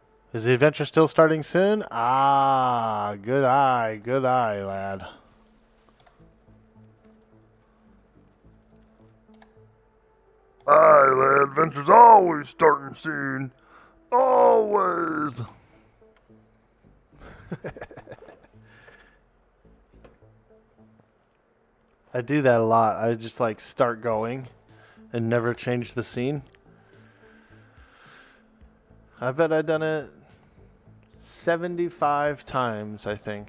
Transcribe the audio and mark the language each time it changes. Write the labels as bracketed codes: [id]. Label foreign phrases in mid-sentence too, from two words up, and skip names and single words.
[en] Is the adventure still starting soon? Ah, good eye, lad. Aye, lad, adventure's always starting soon. Always. I do that a lot. I just like start going and never change the scene. I bet I've done it 75 times, I think.